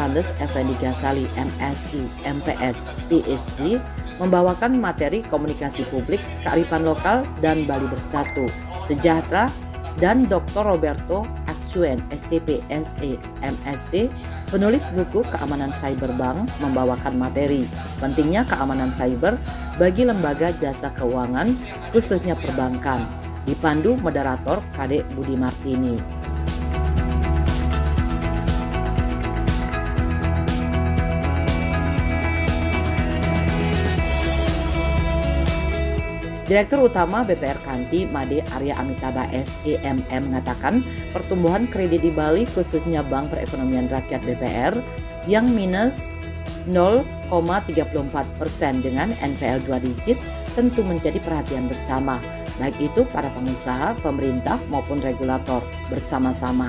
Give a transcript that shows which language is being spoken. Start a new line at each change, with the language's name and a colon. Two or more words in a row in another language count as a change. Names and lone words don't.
Indonesian: Andes Effendi Ghazali, MSI, MPS, PhD, membawakan materi komunikasi publik, kearifan lokal, dan Bali Bersatu, sejahtera, dan Dr. Roberto Acuen, STP, SE, MST, penulis buku Keamanan Cyber Bank, membawakan materi pentingnya keamanan cyber bagi lembaga jasa keuangan, khususnya perbankan, dipandu moderator Kadek Budi Martini. Direktur Utama BPR Kanti, Made Arya Amitabha SEMM, mengatakan pertumbuhan kredit di Bali, khususnya Bank Perekonomian Rakyat BPR, yang minus 0,34% dengan NPL 2 digit tentu menjadi perhatian bersama, baik itu para pengusaha, pemerintah maupun regulator bersama-sama.